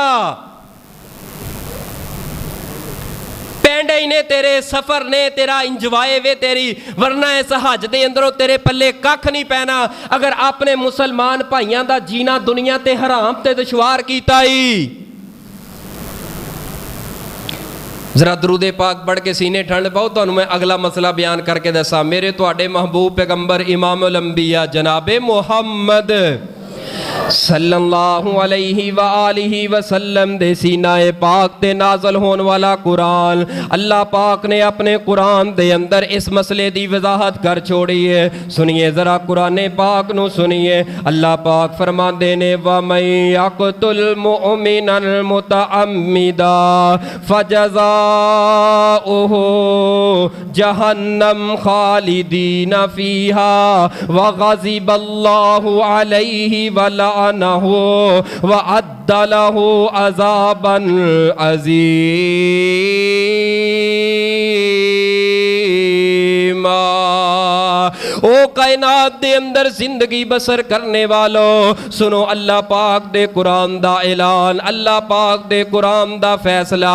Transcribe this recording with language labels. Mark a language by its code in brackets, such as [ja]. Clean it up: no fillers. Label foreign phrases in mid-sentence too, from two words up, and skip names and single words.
[pa] ਪੈਂਡੇ ਹੀ ਨੇ ਤੇਰੇ, ਸਫਰ ਨੇ ਤੇਰਾ, ਇੰਜਵਾਏ ਵੇ ਤੇਰੀ, ਵਰਨਾ ਇਸ ਹੱਜ ਦੇ ਅੰਦਰੋਂ ਤੇਰੇ ਪੱਲੇ ਕੱਖ ਨਹੀਂ ਪੈਣਾ ਅਗਰ ਆਪਣੇ ਮੁਸਲਮਾਨ ਭਾਈਆਂ ਦਾ ਜੀਣਾ ਦੁਨੀਆ ਤੇ ਹਰਾਮ ਤੇ ਦੁਸ਼ਵਾਰ ਕੀਤਾ ਹੀ। ਜ਼ਰਾ ਦਰੂਦ ਪਾਕ ਪੜ੍ਹ ਕੇ ਸੀਨੇ ਠੰਡ ਪਾਓ। ਤੁਹਾਨੂੰ ਮੈਂ ਅਗਲਾ ਮਸਲਾ ਬਿਆਨ ਕਰਕੇ ਦੱਸਾਂ। ਮੇਰੇ ਤੁਹਾਡੇ ਮਹਿਬੂਬ ਪੈਗੰਬਰ ਇਮਾਮੁਲ ਅੰਬੀਆ ਜਨਾਬੇ ਮੁਹੰਮਦ [ar] صلى الله عليه وآله وسلم [pa] ਦੇ ਸੀਨਾਏ ਪਾਕ ਤੇ ਨਾਜ਼ਲ ਹੋਨੇ ਵਾਲਾ ਕੁਰਾਨ, ਅੱਲ੍ਹਾ ਪਾਕ ਨੇ ਅਪਨੇ ਕੁਰਾਨ ਦੇ ਅੰਦਰ ਇਸ ਮਸਲੇ ਦੀ ਵਜਾਹਤ ਕਰ ਛੋੜੀ ਹੈ। ਸੁਣੀਏ ਜ਼ਰਾ ਕੁਰਾਨ ਪਾਕ ਨੂੰ ਸੁਣੀਏ। ਅੱਲ੍ਹਾ ਪਾਕ ਫ਼ਰਮਾਤੇ ਨੇ [ar] ومن يقتل مؤمنا متعمدا فجزاؤه جهنم خالدا فيها وغضب الله عليه ولعنه وأعد له عذابا عظيما. [pa] ਓ ਕਾਇਨਾਤ ਦੇ ਅੰਦਰ ਜ਼ਿੰਦਗੀ ਬਸਰ ਕਰਨੇ ਵਾਲੋ, ਸੁਣੋ ਅੱਲ੍ਹਾ ਪਾਕ ਦੇ ਕੁਰਾਨ ਦਾ ਐਲਾਨ, ਅੱਲ੍ਹਾ ਪਾਕ ਦੇ ਕੁਰਾਨ ਦਾ ਫ਼ੈਸਲਾ।